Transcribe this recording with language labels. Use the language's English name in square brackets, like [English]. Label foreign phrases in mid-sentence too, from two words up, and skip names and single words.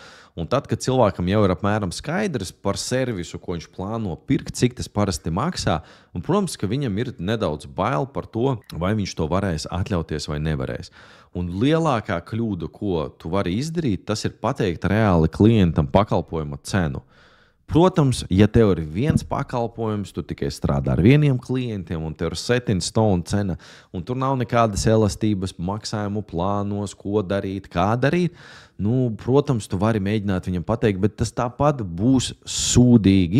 [Latvian] Un tad, kad cilvēkam jau ir apmēram skaidrs par servisu, ko viņš plāno pirkt, cik tas parasti maksā, un, protams, ka viņam ir nedaudz bail par to, vai viņš to varēs atļauties vai nevarēs. Un lielākā kļūda, ko tu vari izdarīt, tas ir pateikt reāli klientam pakalpojuma cenu. Protams, ja tev ir viens pakalpojums, tu tikai strādā ar vieniem klientiem, un tev ir [English] set in stone [Latvian] cena, un tur nav nekādas elastības maksājumu plānos, ko darīt, kā darīt, protams, tu vari mēģināt viņam pateikt, bet tas tāpat būs sūdīgi,